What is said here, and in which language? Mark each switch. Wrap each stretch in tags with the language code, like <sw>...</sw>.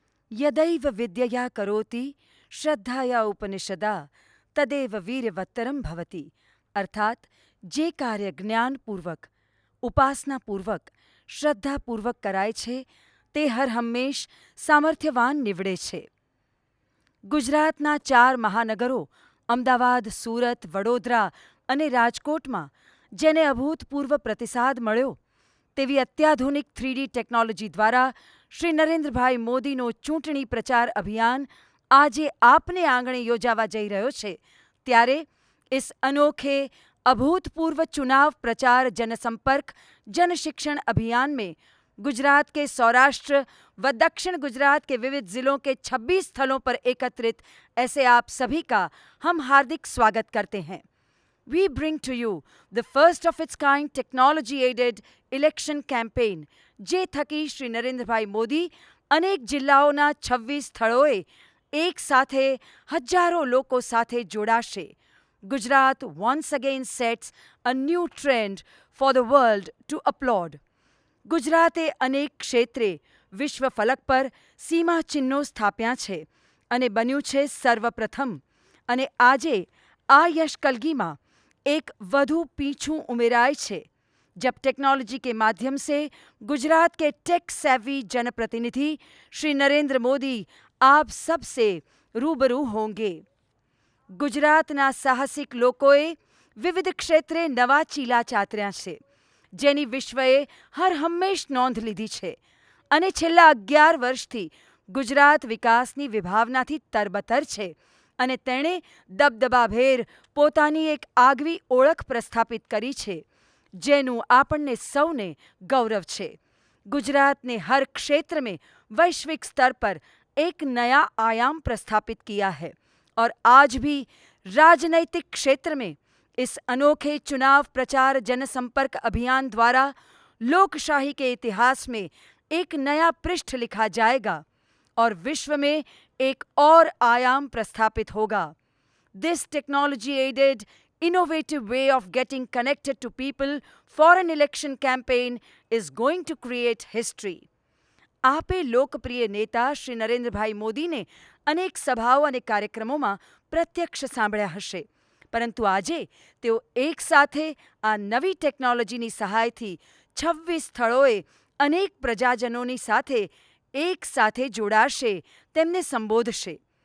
<sa>યદૈવ વિદ્યયા કરોતિ શ્રદ્ધાયા ઉપનિષદા તદેવ વીર્યવત્તરમ ભવતિ.</sa> <gu>અર્થાત જે કાર્ય જ્ઞાનપૂર્વક, ઉપાસનાપૂર્વક, શ્રદ્ધાપૂર્વક કરાય છે તે હરહંમેશ સામર્થ્યવાન નીવડે છે. ગુજરાતના 4 મહાનગરો અમદાવાદ, સુરત, વડોદરા અને રાજકોટમાં જેને અભૂતપૂર્વ પ્રતિસાદ મળ્યો તેવી અત્યાધુનિક 3D ટેકનોલોજી દ્વારા શ્રી નરેન્દ્રભાઈ મોદીનો ચૂંટણી પ્રચાર અભિયાન આજે આપને આંગણે યોજાવા જઈ રહ્યો છે, ત્યારે</gu> <hi>इस अनोखे अभूतपूर्व चुनाव प्रचार जनसंपर्क जन शिक्षण अभियान में गुजरात के सौराष्ट्र व दक्षिण गुजरात के विविध जिलों के 26 स्थलों पर एकत्रित ऐसे आप सभी का हम हार्दिक स्वागत करते हैं.</hi> <en>We bring to you the first of its kind technology-aided election campaign,</en> <gu>જે થકી શ્રી નરેન્દ્રભાઈ મોદી અનેક જિલ્લાઓના 26 સ્થળોએ એક સાથે હજારો લોકો સાથે જોડાશે.</gu> <en>Gujarat once again sets a new trend for the world to applaud.</en> <gu>ગુજરાતે અનેક ક્ષેત્રે વિશ્વ ફલક પર સીમા ચિહ્નો સ્થાપ્યા છે અને બન્યું છે સર્વપ્રથમ. અને આજે આ યશકલગીમાં एक વધુ પીછું ઉમેરાય છે.</gu> <hi>जब टेक्नोलॉजी के माध्यम से गुजरात के टेक सेवी जनप्रतिनिधि श्री नरेंद्र मोदी आप सबसे रूबरू होंगे.</hi> <gu>ગુજરાતના સાહસિક લોકોએ વિવિધ ક્ષેત્રે નવા ચીલા ચાતર્યા છે, જેની વિશ્વએ હરહંમેશ નોંધ લીધી છે અને છેલ્લા 11 વર્ષથી ગુજરાત વિકાસની વિભાવનાથી તરબતર છે અને તેણે દબદબાભેર પોતાની એક આગવી ઓળખ પ્રસ્થાપિત કરી છે, જેનું આપણને સૌને ગૌરવ છે.</gu> <hi>गुजरात ने हर क्षेत्र में वैश्विक स्तर पर एक नया आयाम प्रस्थापित किया है और आज भी राजनैतिक क्षेत्र में इस अनोखे चुनाव प्रचार जनसंपर्क अभियान द्वारा लोकशाही के इतिहास में एक नया पृष्ठ लिखा जाएगा और विश्व में एक और आयाम प्रस्थापित होगा.</hi> <en>This technology-aided innovative way of getting connected to people for an election campaign is going to create history.</en> <gu>આપે લોકપ્રિય નેતા શ્રી નરેન્દ્રભાઈ મોદીને અનેક સભાઓ અને કાર્યક્રમોમાં પ્રત્યક્ષ સાંભળ્યા હશે, પરંતુ આજે તેઓ એકસાથે આ નવી ટેકનોલોજીની સહાયથી 26 સ્થળોએ અનેક પ્રજાજનોની સાથે એકસાથે જોડાશે, તેમને સંબોધશે.</gu>